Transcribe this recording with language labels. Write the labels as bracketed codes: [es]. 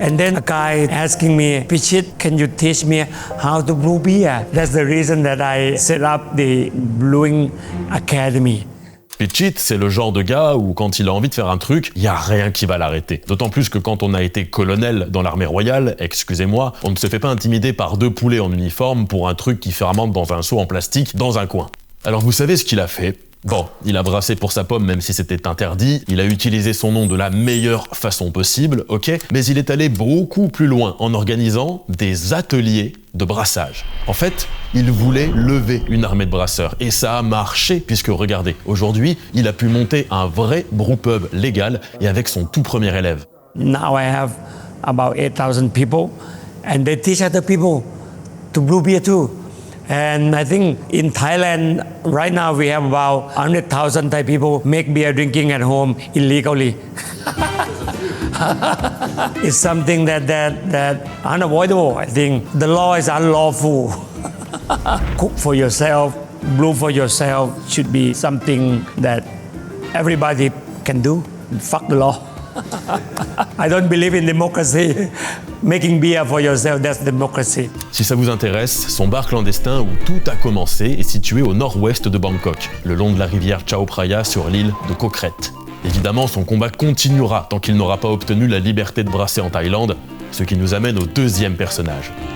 [en] And then a guy asking me, Pichit, can you teach me how to brew beer? That's the reason that I set up the Brewing Academy. [fr] Pichit, c'est le genre de gars où quand il a envie de faire un truc, il n'y a rien qui va l'arrêter. D'autant plus que quand on a été colonel dans l'armée royale, excusez-moi, on ne se fait pas intimider par 2 poulets en uniforme pour un truc qui fermente dans un seau en plastique dans un coin. Alors vous savez ce qu'il a fait ? Bon, il a brassé pour sa pomme même si c'était interdit, il a utilisé son nom de la meilleure façon possible, ok ? Mais il est allé beaucoup plus loin en organisant des ateliers de brassage. En fait, il voulait lever une armée de brasseurs et ça a marché puisque regardez, aujourd'hui, il a pu monter un vrai brewpub légal et avec son tout premier élève. [en] Now I have about 8,000 people and they teach other people to brew beer too. And I think in Thailand, right now we have about 100,000 Thai people make beer drinking at home illegally. It's something that unavoidable. I think the law is unlawful. Cook for yourself, brew for yourself should be something that everybody can do. Fuck the law. I don't believe in democracy. Making beer for yourself, that's democracy. [fr] Si ça vous intéresse, son bar clandestin où tout a commencé est situé au nord-ouest de Bangkok, le long de la rivière Chao Phraya sur l'île de Koh Kret. Évidemment, son combat continuera tant qu'il n'aura pas obtenu la liberté de brasser en Thaïlande, ce qui nous amène au deuxième personnage.